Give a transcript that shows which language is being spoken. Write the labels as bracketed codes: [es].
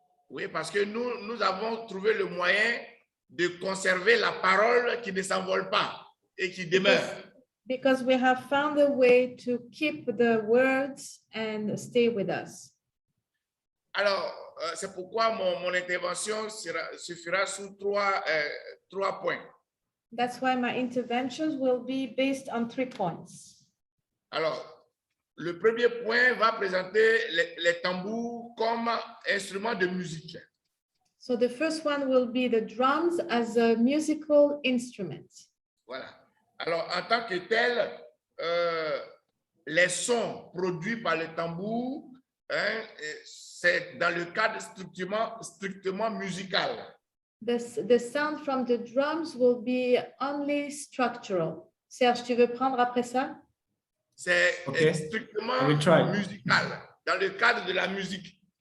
[fr] Oui, parce que nous avons trouvé le moyen de conserver la parole qui ne s'envole pas et qui demeure. [en] Because we have found a way to keep the words and stay with us. [fr] Alors, c'est pourquoi mon intervention suffira sous trois points. [en] That's why my interventions will be based on 3 points. [fr] Alors, le premier point va présenter les tambours comme instrument de musique. [en] So the first one will be the drums as a musical instrument. [fr] Voilà. Alors, en tant que tel, les sons produits par le tambour, hein, c'est dans le cadre strictement musical. [en] The sound from the drums will be only structural. [fr] Serge, tu veux prendre après ça? C'est [en] Okay. I [fr] strictement [en] will try. [fr] musical, dans le cadre de la musique.